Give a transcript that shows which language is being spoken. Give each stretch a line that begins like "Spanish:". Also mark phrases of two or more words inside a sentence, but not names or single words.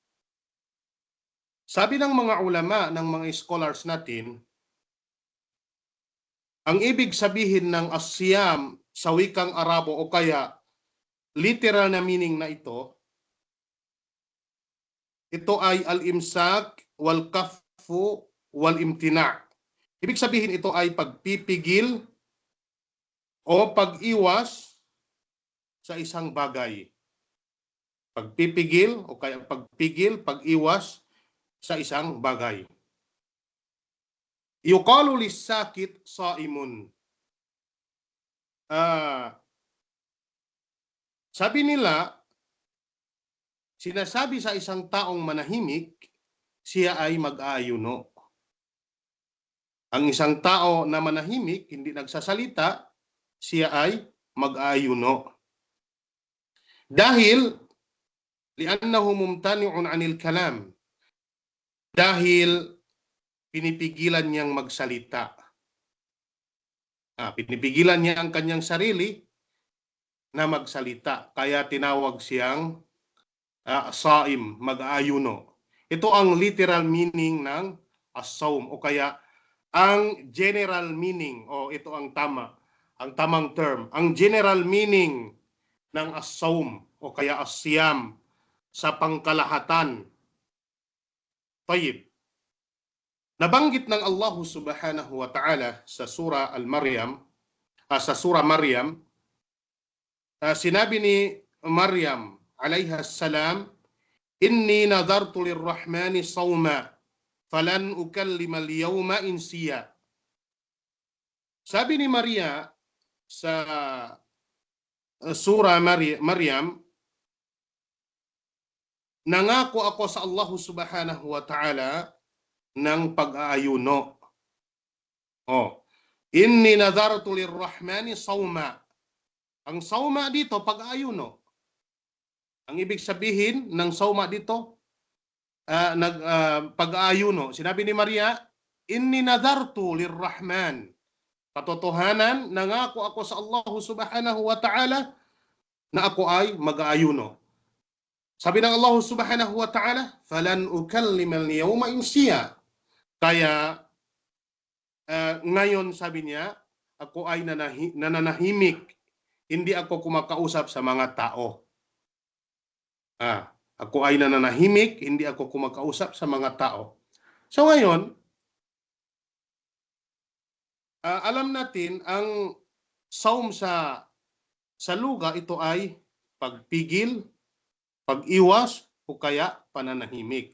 Filipino: Sabi ng mga ulama, ng mga scholars natin, ang ibig sabihin ng as-siyam sa wikang Arabo o kaya literal na meaning na ito ay
Arabic: الإمساك والكف والامتناع'.
Filipino: Ibig sabihin ito ay pagpipigil o pag-iwas sa isang bagay. Pagpipigil o kaya pagpigil, pag-iwas sa isang bagay.
Arabic: يقال للساكت صائم.
Filipino: Sabi nila, sinasabi sa isang taong manahimik, siya ay mag-aayuno. Ang isang tao na manahimik, hindi nagsasalita, siya ay mag-aayuno. Dahil,
Arabic: لأنه ممتنع عن الكلام.
Filipino: Dahil pinipigilan niyang magsalita. Pinipigilan niya ang kanyang sarili na magsalita. Kaya tinawag siyang saim, mag-aayuno. Ito ang
English: literal meaning
Filipino: ng as-sawm o kaya ang
English: general meaning,
Filipino: ito ang tama, ang tamang term. Ang
English: general meaning
Filipino: ng as-sawm o kaya as-siyam sa pangkalahatan. Tayyib. Nabanggit ng Allah
Arabic: سبحانه وتعالى
Filipino: sa surah Al-Maryam, sa surah Maryam, sinabi ni Maryam
Arabic: عليها السلام, إني نذرت للرحمن صوما فلن أكلم اليوم إنسيا.
Filipino: Sabi ni Maria sa surah Maryam, nangako ako sa Allah
Arabic: سبحانه وتعالى
Filipino: ng pag-aayuno.
Arabic: إني نذرت للرحمن صوما.
Filipino: Ang sawma dito, pag-aayuno. Ang ibig sabihin ng sawma dito, pag-aayuno. Sinabi ni Maria,
Arabic: إني نذرت للرحمن.
Filipino: Katotohanan, nangako ako sa Allah
Arabic: سبحانه وتعالى
Filipino: na ako ay mag-aayuno. Sabi ng Allah
Arabic: سبحانه وتعالى، فلن أكلم اليوم إنسيا.
Filipino: Kaya ngayon sabi niya, ako ay nananahimik, hindi ako kumakausap sa mga tao. Ako ay nananahimik, hindi ako kumakausap sa mga tao. So ngayon, alam natin ang saum sa luga, ito ay pagpigil, pag-iwas, o kaya pananahimik.